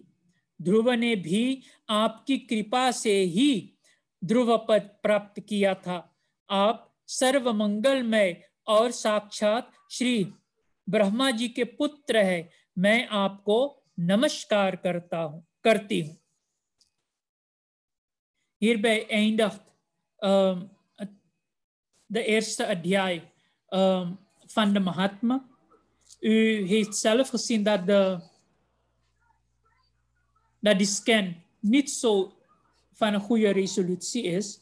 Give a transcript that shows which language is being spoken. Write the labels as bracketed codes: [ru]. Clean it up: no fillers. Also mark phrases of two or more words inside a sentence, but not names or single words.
[hi] ध्रुव ने भी आपकी कृपा से ही ध्रुव पद प्राप्त किया था। आप सर्वमंगलमय और साक्षात श्री ब्रह्मा जी के पुत्र है। मैं आपको नमस्कार करती हूँ। [nl] Hierbij eindigt de eerste adhyay van de Mahatma. U heeft zelf gezien dat die scan niet zo van een goede resolutie is.